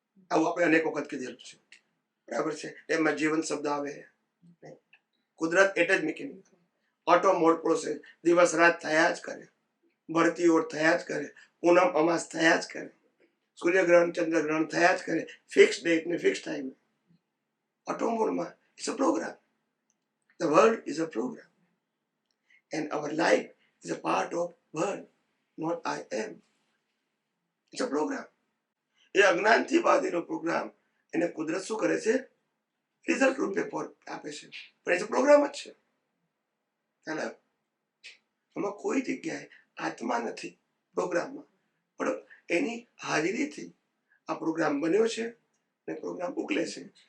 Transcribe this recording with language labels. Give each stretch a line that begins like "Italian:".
Gujarati: આવું આપણે અનેક વખત કીધેલું છે, બરાબર છે. એમાં જીવન શબ્દ આવે નહીં. કુદરત એટલે જ મિકેનિકલ. ઓટો મોડ પ્રોસેસ, દિવસ રાત થયા જ કરે, ભરતી ઓર થયા જ કરે, પૂનમ અમાસ થયા જ કરે, સૂર્યગ્રહણ ચંદ્રગ્રહણ થયા જ કરે, ફિક્સ ડેટ ને ફિક્સ ટાઈમ.
English: Auto મોડમાં it's a program. The world is a program and our life is a part of world, not I am. It's a program.
Gujarati: એ અજ્ઞાનથી બાંધેલો પ્રોગ્રામ એને કુદરત શું કરે છે? રિઝલ્ટ રૂપે આપે છે, પણ એ પ્રોગ્રામ જ છે. ખ્યાલ? એમાં કોઈ જગ્યાએ આત્મા નથી પ્રોગ્રામમાં, પણ એની હાજરીથી આ પ્રોગ્રામ બન્યો છે અને પ્રોગ્રામ ઉકલે છે.